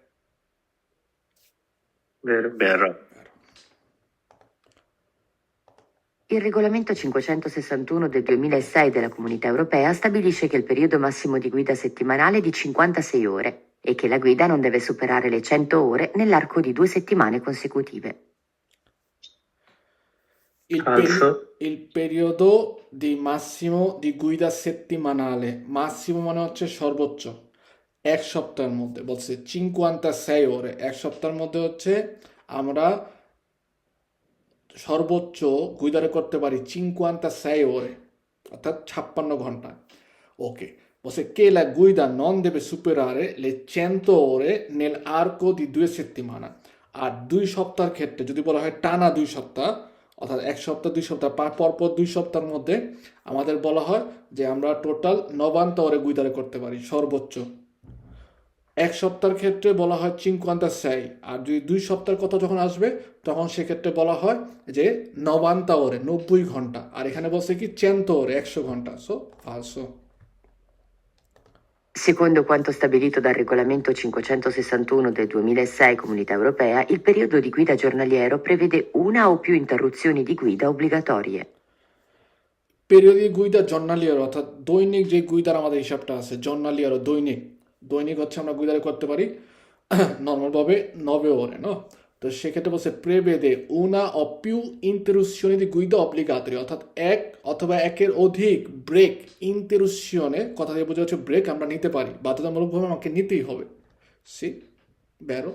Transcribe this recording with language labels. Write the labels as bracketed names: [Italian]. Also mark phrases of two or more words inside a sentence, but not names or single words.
[Italian] Vero. Il regolamento 561 del 2006 della Comunità Europea stabilisce che il periodo massimo di guida settimanale è di 56 ore e che la guida non deve superare le 100 ore nell'arco di 2 settimane consecutive. Il periodo di massimo di guida settimanale massimo [Bangla] মানে হচ্ছে সর্বোচ্চ এক সপ্তাহের মধ্যে বলছে 56 ওরে এক সপ্তাহের মধ্যে হচ্ছে আমরা সর্বোচ্চ গুইদারে করতে পারি 56 ওরে অর্থাৎ 56 ঘন্টা ওকে বলছে [Italian] che la guida non deve superare le 100 ore nell'arco di 2 settimane [Bangla] আর 2 সপ্তাহের ক্ষেত্রে যদি বলা হয় টানা 2 সপ্তাহ অর্থাৎ এক সপ্তাহ 2 সপ্তাহ পরপর 2 সপ্তাহের মধ্যে আমাদের বলা হয় যে আমরা টোটাল 90 ওরে গুইদারে করতে পারি সর্বোচ্চ এক সপ্তাহের ক্ষেত্রে বলা হয় 56 আর যদি 2 সপ্তাহের কথা যখন আসবে তখন সেক্ষেত্রে বলা হয় যে 90 ওরে 90 ঘন্টা আর এখানে বলছে কি 100 ওরে 100 ঘন্টা সো falso [Italian] Secondo quanto stabilito dal regolamento 561 del 2006 Comunità Europea, il periodo di guida giornaliero prevede una o più interruzioni di guida obbligatorie. periodo di guida giornaliero [Bangla] অর্থাৎ দৈনিক যে গুইদার আমাদের হিসাবটা আছে জর্নালিয়ার দৈনিক দৈনিক হচ্ছে আমরা গুইদারে করতে পারি নর্মালভাবে 9 ওরে না তো সেক্ষেত্রে বলছে [Italian] prevede una o più interruzioni di guida obbligatorie [Bangla] অর্থাৎ এক অথবা একের অধিক ব্রেক ইন্টারুশনে কথা দিয়ে বোঝা হচ্ছে ব্রেক আমরা নিতে পারি বাধ্যতামূলকভাবে আমাকে নিতেই হবে [Italian] sì vero